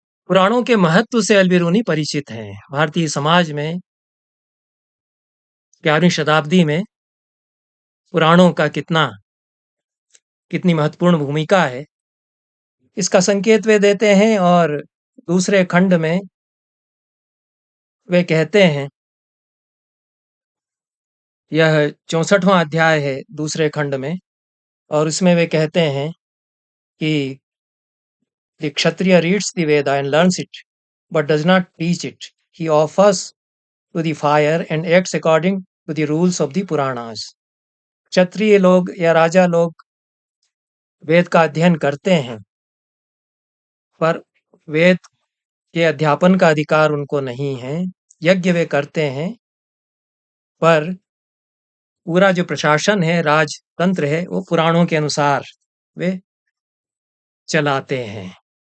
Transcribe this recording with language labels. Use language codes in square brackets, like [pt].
[hi] पुराणों के महत्व से अल-बिरूनी परिचित हैं। भारतीय समाज में 11वीं शताब्दी में पुराणों का कितनी महत्वपूर्ण भूमिका है, इसका संकेत वे देते हैं और दूसरे खंड में वे कहते हैं, यह 64वां अध्याय है दूसरे खंड में, और उसमें वे कहते हैं कि [en] the Kshatriya reads the Veda and learns it, but does not teach it. He offers to the fire and acts according to the rules of the Puranas। [hi] क्षत्रिय लोग या राजा लोग वेद का अध्ययन करते हैं, पर वेद के अध्यापन का अधिकार उनको नहीं है। यज्ञ वे करते हैं, पर पूरा जो प्रशासन है, राजतंत्र है, वो पुराणों के अनुसार वे चलाते हैं।